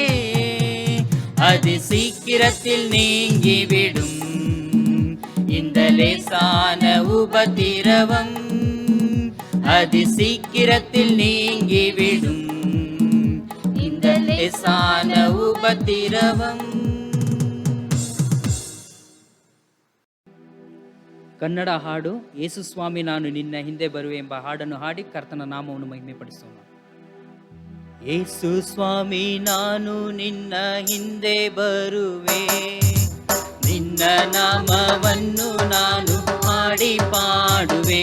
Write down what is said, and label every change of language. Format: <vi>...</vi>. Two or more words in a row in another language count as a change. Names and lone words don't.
<ta>அது சீக்கிரத்தில் நீங்கிவிடும். இந்த லேசான உபத்திரவம் அது சீக்கிரத்தில் நீங்கிவிடும். இந்த லேசான ಉಪತಿರವಂ.</ta> <kn>ಕನ್ನಡ ಹಾಡು ಯೇಸು ಸ್ವಾಮಿ ನಾನು ನಿನ್ನ ಹಿಂದೆ ಬರುವೆ ಎಂಬ ಹಾಡನ್ನು ಹಾಡಿ ಕರ್ತನ ನಾಮವನ್ನು ಮಹಿಮೆಪಡಿಸೋಣ. ಯೇಸು ಸ್ವಾಮಿ ನಾನು ನಿನ್ನ ಹಿಂದೆ ಬರುವೆ, ನಿನ್ನ ನಾಮವನ್ನು ನಾನು ಹಾಡಿ ಪಾಡುವೆ.</kn>